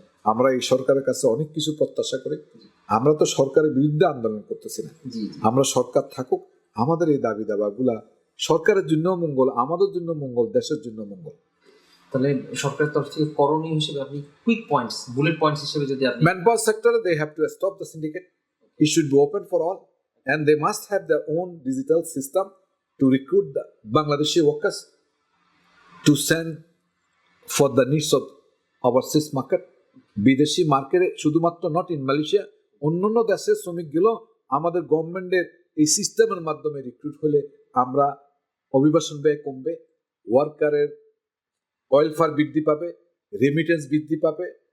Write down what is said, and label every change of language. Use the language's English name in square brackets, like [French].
[Bangla] আমরা এই সরকারের কাছে অনেক কিছু প্রত্যাশা করি। আমরা তো সরকারের বিরুদ্ধে আন্দোলন করতেছি না, আমরা সরকার থাকুক, আমাদের এই দাবি দাবাগুলা সরকারের জন্য মঙ্গল, আমাদের জন্য মঙ্গল, দেশের জন্য মঙ্গল। তাহলে সরকারের তরফ থেকে করণীয় হিসেবে আপনি কুইক পয়েন্টস, বুলেট পয়েন্টস হিসেবে যদি আপনি [English] Manpower সেক্টরে they have to stop the syndicate. It should be open for all and they must have their own digital system to recruit the Bangladeshi workers to send for the needs of overseas market. [Bangla] বিদেশি মার্কেটে শুধুমাত্র [English] not in Malaysia, [Bangla] অন্যান্য দেশের শ্রমিকগুলো আমাদের গভর্নমেন্টের এই সিস্টেমের মাধ্যমে রিক্রুট হলে আমরা অভিবাসন ব্যয় কমবে, ওয়ার্কারের ওয়েলফেয়ার বৃদ্ধি পাবে, রেমিটেন্স বৃদ্ধি পাবে।